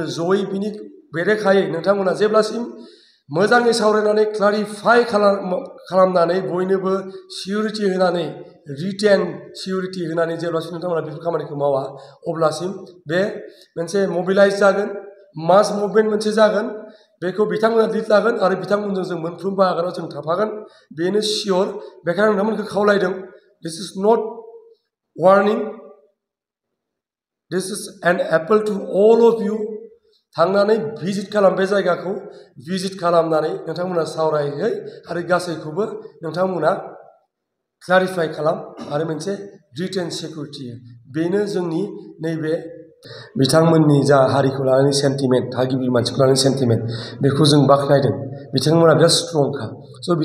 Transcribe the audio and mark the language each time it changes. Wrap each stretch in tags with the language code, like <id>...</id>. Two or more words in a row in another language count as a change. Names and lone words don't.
<brx>जयै बिनि बेरेखायै नोंथांमोना जेब्लासिम मोजाङै सावरायनानै क्लारिफाइ खालामनानै बयनोबो सिकिउरिटि होनानै</brx> <en>written security</en> <brx>होनानै जेब्लासिम नोंथांमोना बेफोर खामानिखौ मावा अब्लासिम बे मोनसे मबिलाइज जागोन</brx> <en>mass movement</en> <brx>मोनसे जागोन बेखौ बिथांमोना लिड लागोन आरो बिथांमोनजों जों मोनफ्रोमबो आगानाव जों थाफागोन बेनो सियर बेखायनो नोंथांमोनखौ खावलायदों</brx> <en>this is not warning this is an appeal to all of you</en> <brx>थांनानै भिजिट खालाम बे जायगाखौ भिजिट खालामनानै नोंथांमोना सावरायहै आरो गासैखौबो नोंथांमोना क्लारिफाइ खालाम आरो मोनसे</brx> <en>written security</en> <brx>बेनो जोंनि नैबे बिथांमोननि जा हारिखौ लानानै सेन्टिमेन्ट थागिबि मानसिखौ लानानै सेन्टिमेन्ट बेखौ जों बाख्नायदों बिथांमोना बिराद स्ट्रंखा स'</brx>